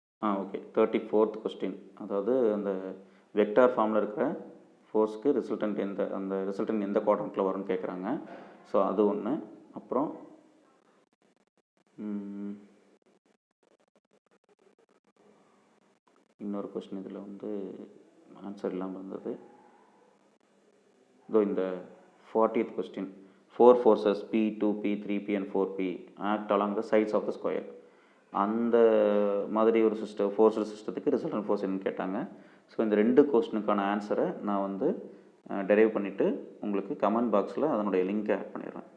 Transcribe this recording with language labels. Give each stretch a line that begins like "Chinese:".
Tamil: Okay, 34th question, அதாவது அந்த vector ஃபார்மில் இருக்கிற ஃபோர்ஸ்க்கு ரிசல்டன்ட் அந்த ரிசல்டன்ட் எந்த குவாட்ரண்ட்டில் வரும்னு கேட்குறாங்க. ஸோ அது ஒன்று. அப்புறம் இன்னொரு கொஸ்டின் இதில் வந்து ஆன்சர் இல்லாமல் இருந்தது. இதோ இந்த 40th question,
English: 4 forces P, 2P, 3P and 4P act along the sides of the square.
Tamil: அந்த மாதிரி ஒரு ஃபோர்ஸல் சிஸ்டத்துக்கு ரிசல்டன்ட் ஃபோர்ஸ் என்னன்னு கேட்டாங்க. ஸோ இந்த 2 கொஸ்டினுக்கான ஆன்சரை நான் வந்து டெரைவ் பண்ணிவிட்டு உங்களுக்கு கமெண்ட் பாக்ஸில் அதனுடைய லிங்க்கை ஆட் பண்ணிடுறேன்.